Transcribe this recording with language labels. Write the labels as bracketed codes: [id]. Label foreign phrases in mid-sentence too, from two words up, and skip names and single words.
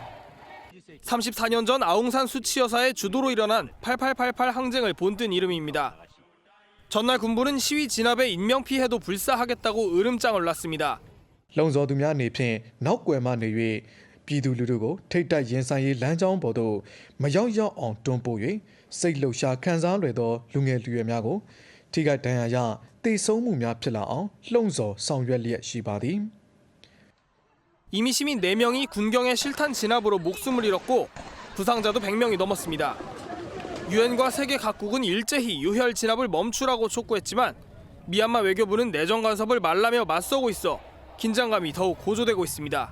[ko] 34년 전 아웅산 수치 여사의 주도로 일어난 8888 항쟁을 본뜬 이름입니다. 전날 군부는 시위 진압에 인명피해도 불사하겠다고 으름장을 놨습니다. [my] လုံစော်သူများအနေဖြင့်နောက်ကွယ်မှနေ၍ပြည်သူလူထုကိုထိတ်တိုက်ရင်ဆိုင်ရေးလမ်းကြောင်းပေါ်သို့မရောက်ရောက်အောင်တွန်းပို့၍စိတ်လှုပ်ရှားခံစားလွယ်သောလူငယ်လူရွယ်များကိုထိခိုက်ဒဏ်ရာရသေဆုံးမှုများဖြစ်လာအောင်လှုံ့ဆော်ဆောင်ရွက်လျက်ရှိပါသည် [ko] 이미 시민 4명이 군경의 실탄 진압으로 목숨을 잃었고 부상자도 100명이 넘었습니다. 유엔과 세계 각국은 일제히 유혈 진압을 멈추라고 촉구했지만 미얀마 외교부는 내정 간섭을 말라며 맞서고 있어 긴장감이 더욱 고조되고 있습니다.